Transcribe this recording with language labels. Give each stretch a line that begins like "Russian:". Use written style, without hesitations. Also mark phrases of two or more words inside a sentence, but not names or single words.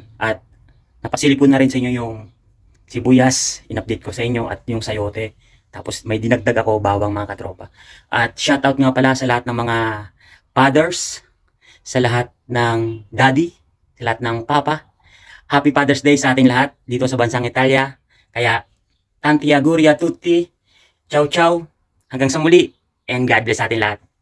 Filipino: At napasilip ko na rin sa inyo yung sibuyas, in-update ko sa inyo, at yung sayote. Tapos may dinagdag ako, bawang mga katropa. At shoutout nga pala sa lahat ng mga fathers, sa lahat ng daddy, sa lahat ng papa.
English: Happy Father's Day
Filipino: sa ating lahat dito sa bansang Italia. Kaya
Italian: tanti auguri a tutti. Ciao ciao.
Filipino: Hanggang sa muli.
English: And God bless
Filipino: sa ating lahat.